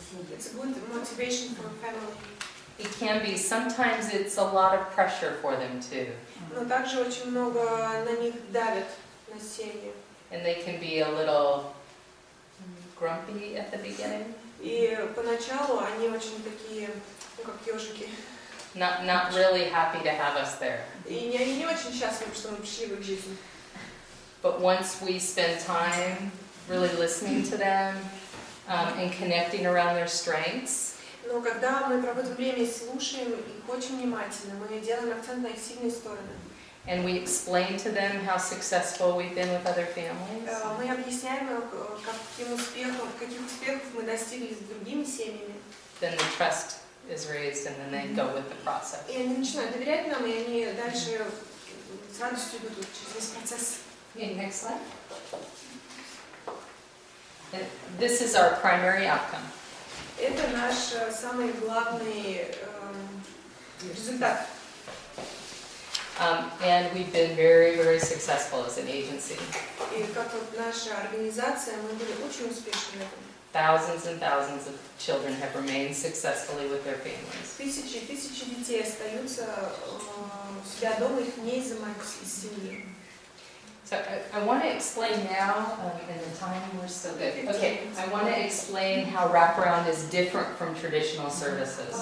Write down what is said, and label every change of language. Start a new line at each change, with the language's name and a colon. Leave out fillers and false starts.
English: It's a good motivation for a family. it can be, sometimes it's a lot of pressure for them too.
Russian: Но также очень много на них давят, на семьи.
English: And they can be a little grumpy at the beginning.
Russian: И поначалу они очень такие, ну как ежики.
English: Not really happy to have us there.
Russian: И они не очень счастливы, что мы пришли в их жизнь.
English: But once we spend time really listening to them and connecting around their strengths,
Russian: Но когда мы проводим время и слушаем их очень внимательно, мы делаем акцент на их сильные стороны.
English: and we explain to them how successful we've been with other families,
Russian: Мы объясняем, в каких успехов мы достигли с другими семьями.
English: then the trust is raised and then they go with the process.
Russian: И они начинают доверять нам, и они дальше с радостью идут через весь процесс.
English: Okay, next slide. And this is our primary outcome.
Russian: Это наш самый главный результат.
English: And we've been very, very successful as an agency.
Russian: И как вот наша организация, мы были очень успешны в этом.
English: Thousands and thousands of children have remained successfully with their families.
Russian: Тысячи и тысячи детей остаются у себя дома, их не изымают из семьи.
English: So I want to explain now, in the time we're still good. Okay, I want to explain how wraparound is different from traditional services.